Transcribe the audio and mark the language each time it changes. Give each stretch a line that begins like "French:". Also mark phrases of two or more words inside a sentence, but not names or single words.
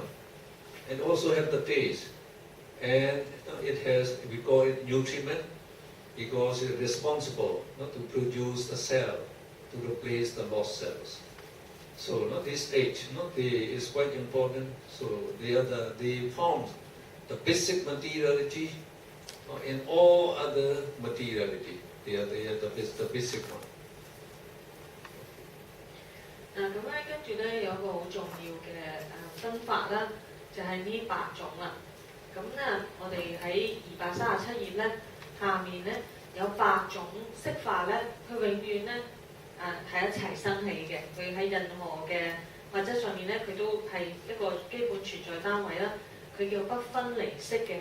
English: And also have the taste, and it has, we call it nutriment, because it's responsible to produce the cell, to replace the lost cells. So this 8 is quite important. So they form the basic materiality in all other materiality. They are the basic one.
Cantonese: 咁咧跟住咧有個好重要嘅分法啦。就係呢8種啦，咁咧我哋喺237頁咧，下面咧有8種釋法咧，佢永遠咧係一齊生起嘅，佢喺任何嘅物質上面咧，佢都係一個基本存在單位啦，佢叫不分離式嘅。